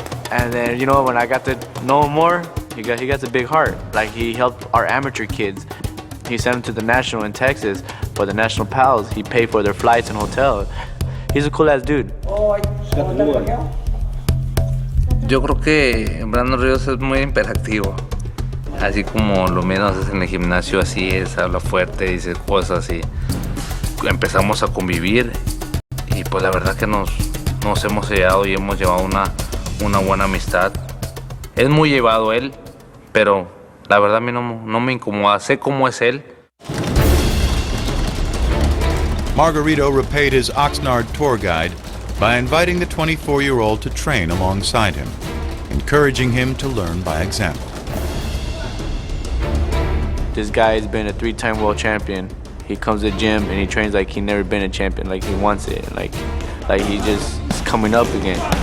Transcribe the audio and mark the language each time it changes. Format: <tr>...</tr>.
<en>And then, you know, when I got to know him more, he got a big heart. Like, he helped our amateur kids. He sent them to the national in Texas for the national pals. He paid for their flights and hotel. He's a cool ass dude.</en> <es>Yo creo que Brandon Rios es muy hiperactivo. Así como lo menos es en el gimnasio, así es, habla fuerte, dice cosas y empezamos a convivir y pues la verdad que nos hemos llevado y hemos llevado una buena amistad. Es muy llevado él, pero la verdad a mí no me incomoda, sé cómo es él.</es> <en>Margarito repaid his Oxnard tour guide by inviting the 24-year-old to train alongside him, encouraging him to learn by example. This guy has been a 3-time world champion. He comes to the gym and he trains like he's never been a champion, like he wants it, like he just is coming up again.</en>